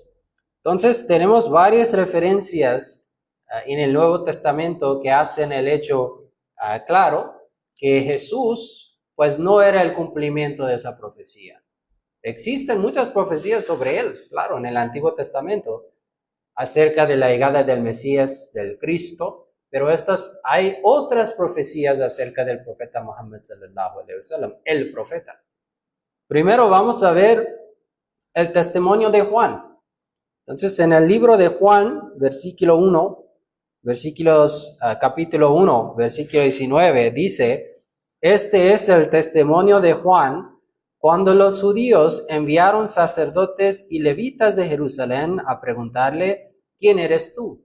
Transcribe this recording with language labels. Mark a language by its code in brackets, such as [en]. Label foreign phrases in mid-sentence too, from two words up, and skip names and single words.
[es] Entonces, tenemos varias referencias en el Nuevo Testamento que hacen el hecho claro que Jesús pues no era el cumplimiento de esa profecía. Existen muchas profecías sobre él, claro, en el Antiguo Testamento, acerca de la llegada del Mesías, del Cristo, pero hay otras profecías acerca del profeta Muhammad [ar] صلى الله عليه وسلم, [es] el profeta. Primero vamos a ver el testimonio de Juan. Entonces, en el libro de Juan, capítulo 1, versículo 19, dice, este es el testimonio de Juan cuando los judíos enviaron sacerdotes y levitas de Jerusalén a preguntarle, ¿quién eres tú?